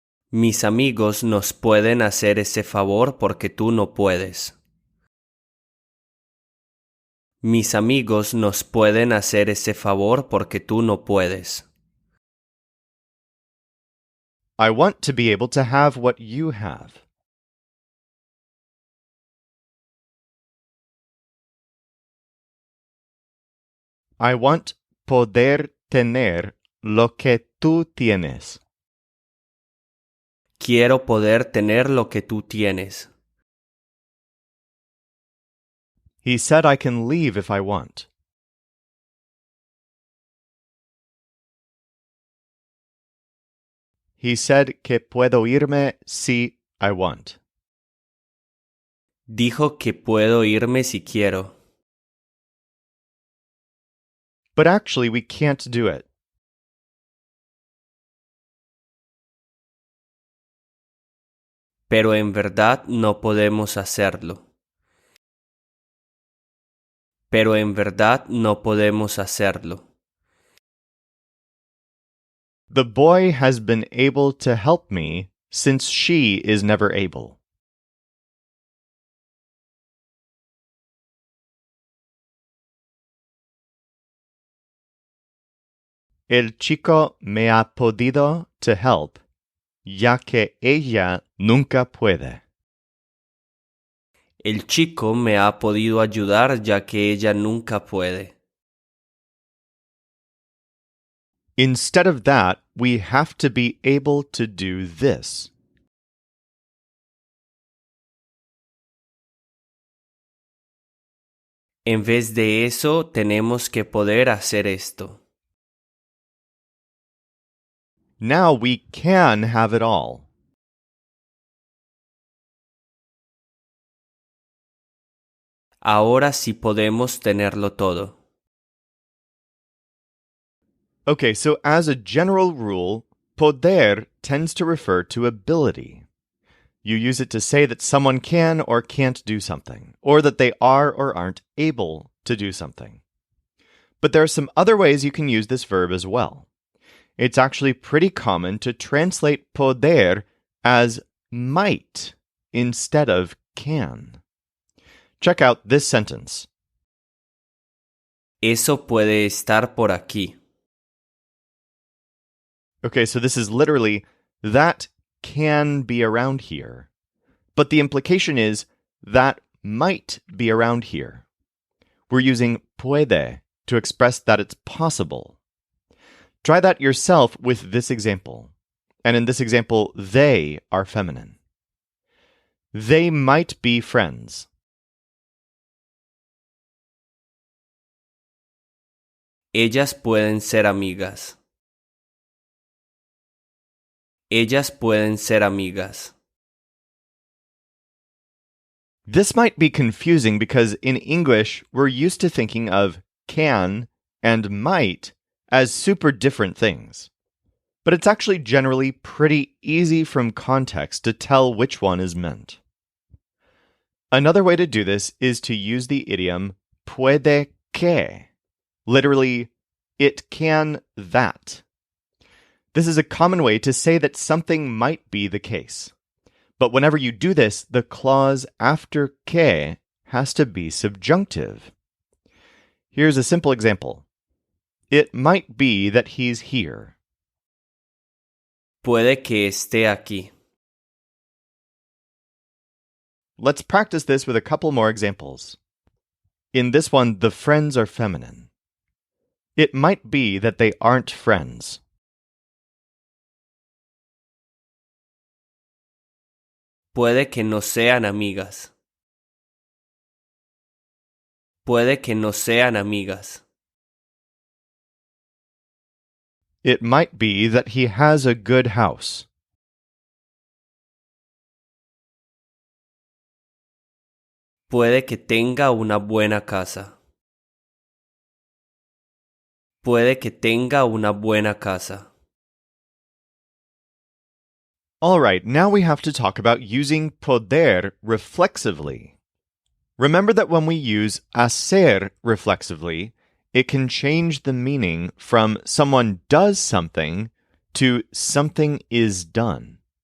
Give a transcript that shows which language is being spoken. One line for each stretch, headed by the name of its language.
Spanish: Mis amigos nos pueden hacer ese favor porque tú no puedes. Mis amigos nos pueden hacer ese favor porque tú no puedes.
English: I want to be able to have what you have. I want
Spanish: poder tener lo que tú tienes. Quiero poder tener lo que tú tienes.
English: He said I can leave if I want. He said
Spanish: que puedo irme si
English: I want.
Spanish: Dijo que puedo irme si quiero.
English: but actually we can't do it.
Spanish: Pero en verdad no podemos hacerlo. Pero en verdad no podemos hacerlo.
English: The boy has been able to help me since she is never able.
Spanish: El chico me ha podido
English: to help,
Spanish: ya que ella nunca puede. El chico me ha podido ayudar ya que ella nunca puede.
English: Instead of that, we have to be able to do this.
Spanish: En vez de eso, tenemos que poder hacer esto.
English: Now we can have it all.
Spanish: Ahora sí podemos tenerlo todo.
English: Okay, so as a general rule, poder tends to refer to ability. You use it to say that someone can or can't do something, or that they are or aren't able to do something. But there are some other ways you can use this verb as well. It's actually pretty common to translate poder as might instead of can. Check out this sentence.
Spanish: Eso puede estar por aquí.
English: Okay, so this is literally, that can be around here. But the implication is, that might be around here. We're using puede to express that it's possible. Try that yourself with this example. And in this example, they are feminine. They might be friends.
Spanish: Ellas pueden ser amigas. Ellas pueden ser amigas.
English: This might be confusing because in English, we're used to thinking of can and might as super different things. But it's actually generally pretty easy from context to tell which one is meant. Another way to do this is to use the idiom puede que, literally, it can that. This is a common way to say that something might be the case. But whenever you do this, the clause after que has to be subjunctive. Here's a simple example. It might be that he's here.
Spanish: Puede que esté aquí.
English: Let's practice this with a couple more examples. In this one, the friends are feminine. It might be that they aren't friends.
Spanish: Puede que no sean amigas. Puede que no sean amigas.
English: It might be that he has a good house.
Spanish: Puede que tenga una buena casa. Puede que tenga una buena casa.
English: All right, now we have to talk about using poder reflexively. Remember that when we use hacer reflexively, it can change the meaning from someone does something to something is done.